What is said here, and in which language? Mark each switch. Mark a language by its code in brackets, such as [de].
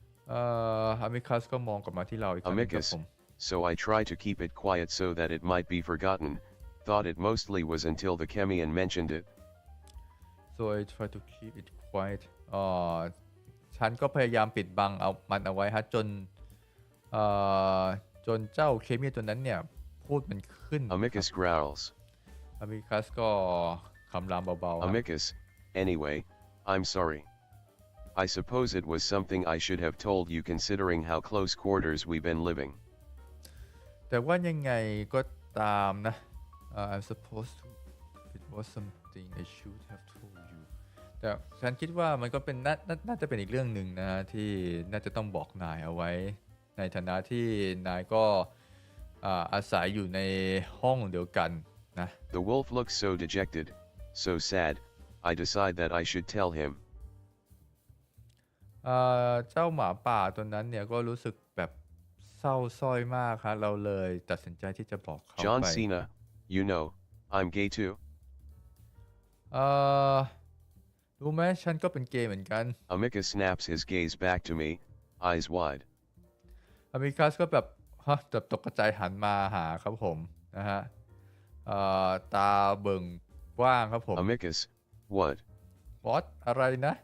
[th] อามิคัสก็มองกลับมาที่เราอีกครั้งหนึ่งครับ [en] Amicus, [th] ผม [en] so I try to keep it quiet so that it might be forgotten. Thought it mostly was until the Chemian mentioned it. so I try to keep it quiet [th] ฉันก็พยายามปิดบังมันเอาไว้ฮะเอ่อจนเจ้าเคมีตัวนั้นเนี่ยพูดมันขึ้น [en] Amicus growls. [th] อามิคัสก็คำรามเบาๆ [en] Amicus, anyway, I'm sorry. I suppose it was something I should have told you considering how close quarters we've been living. [th] แต่ว่ายังไงก็ตามนะ [en] I'm supposed to it was something I should have told you [th] แต่ฉันคิดว่ามันก็เป็นน่าจะเป็นอีกเรื่องหนึ่งนะที่น่าจะต้องบอกนายเอาไว้ในฐานะที่นายก็อาศัยอยู่ในห้องเดียวกันนะ [en] The wolf looks so dejected, so sad, I decide that I should tell him. [th] เจ้าหมาป่าตัวนั้นเนี่ยก็รู้สึกแบบเศร้าส้อยมากครับเราเลยตัดสินใจที่จะบอกเขา [en] John [th] ไป [en] Cena, you know, I'm gay too. [th] รู้ไหมฉันก็เป็นเกย์เหมือนกัน [en] Amicus snaps his gaze back to me, eyes wide. [th] อามิคัสก็แบบแบบตกใจหันมาหาครับผมนะฮะตาเบิ่งกว้างครับผม [en] Amicus, what? [th] What อะไรนะ